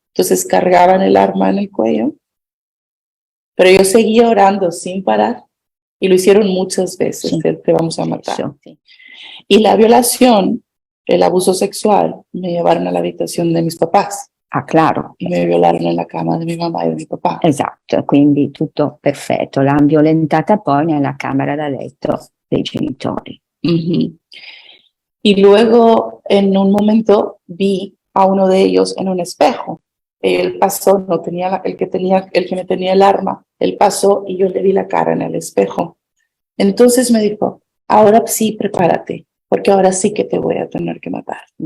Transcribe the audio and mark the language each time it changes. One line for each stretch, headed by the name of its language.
Spanish: Entonces cargaban el arma en el cuello, pero yo seguía orando sin parar y lo hicieron muchas veces, Sí. te vamos a matar. Sí. Y la violación, el abuso sexual, me llevaron a la habitación de mis papás Ah, claro. y me violaron en la cama de mi mamá y de mi papá.
Italian: Esatto, quindi tutto perfetto. L'hanno violentata poi nella camera da letto dei genitori. Ujú.
Spanish: Y luego, en un momento, vi a uno de ellos en un espejo. Él pasó, no tenía el que me tenía el arma. Él pasó y yo le vi la cara en el espejo. Entonces me dijo, ahora sí, prepárate, porque ahora sí que te voy a tener que matar.